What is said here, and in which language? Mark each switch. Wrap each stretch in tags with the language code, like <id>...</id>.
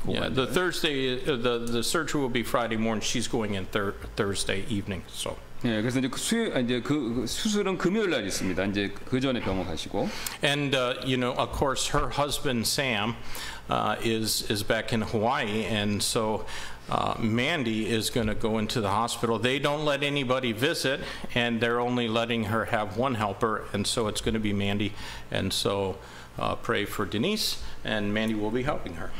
<en>Yeah, the Thursday, the surgery will be Friday morning. She's going in Thursday evening. So.</en> <ko>예, 그래서 이제 그 수술은 금요일 날 있습니다. 이제 그 전에 병원 가시고.</ko> <en>And you know, of course, her husband Sam is back in Hawaii, and so Mandy is going to go into the hospital. They don't let anybody visit, and they're only letting her have one helper, and so it's going to be Mandy. And so pray for Denise, and Mandy will be helping her.</en>